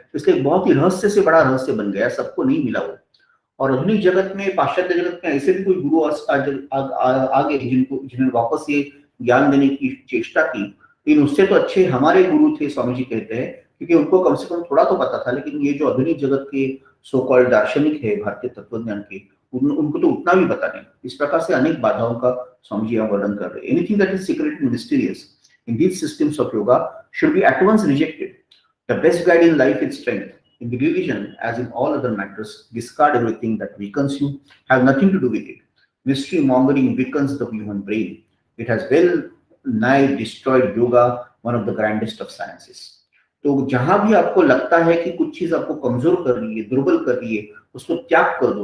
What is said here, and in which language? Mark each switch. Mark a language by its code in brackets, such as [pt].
[hi] इसलिए बहुत ही रहस्य से बड़ा रहस्य बन गया, सबको नहीं मिला वो। और आधुनिक जगत में, पाश्चात्य जगत में ऐसे भी कोई गुरु आ गए जिन्होंने वापस ये ज्ञान देने की चेष्टा की, लेकिन उससे तो अच्छे हमारे गुरु थे, स्वामी जी कहते हैं, क्योंकि उनको कम से कम थोड़ा तो पता था। लेकिन ये जो आधुनिक जगत के सो कॉल्ड दार्शनिक है भारतीय तत्वज्ञान के, उनको तो उतना भी पता नहीं। इस प्रकार से अनेक बाधाओं का स्वामी जी यहाँ वर्णन कर रहे हैं। [en] Anything that is secret and mysterious in these systems of yoga should be at once rejected. The best guide in life is strength. In the religion, as in all other matters, discard everything that weakens you, have nothing to do with it. Mystery mongering weakens the human brain. It has well nigh destroyed yoga, one of the grandest of sciences. [hi] तो जहां भी आपको लगता है कि कुछ चीज आपको कमजोर कर रही है, दुर्बल कर रही है, उसको त्याग कर दो।